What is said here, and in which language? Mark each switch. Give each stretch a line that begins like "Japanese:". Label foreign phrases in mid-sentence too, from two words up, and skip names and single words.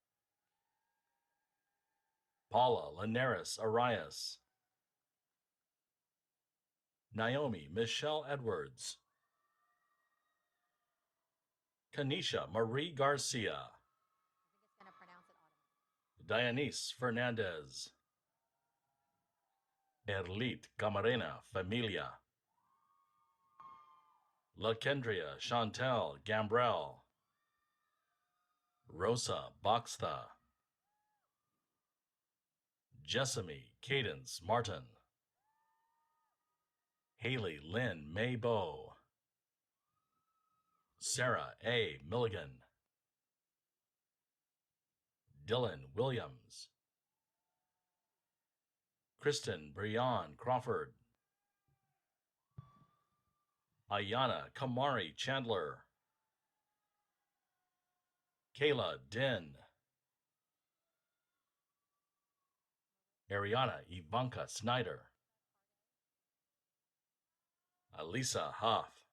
English: Paula Linares Arias. Naomi Michelle Edwards. Kanisha Marie Garcia. It's going to pronounce it automatically. Dianise Fernandez. Erlit Camarena Familia. LaKendria Chantel Gambrell. Rosa Boxtha. Jessamy Cadence Martin. Haley Lynn Maybow. Sarah A. Milligan, Dylan Williams, Kristen Brian Crawford, Ayana Kamari Chandler, Kayla Din, Ariana Ivanka Snyder, Alisa Huff,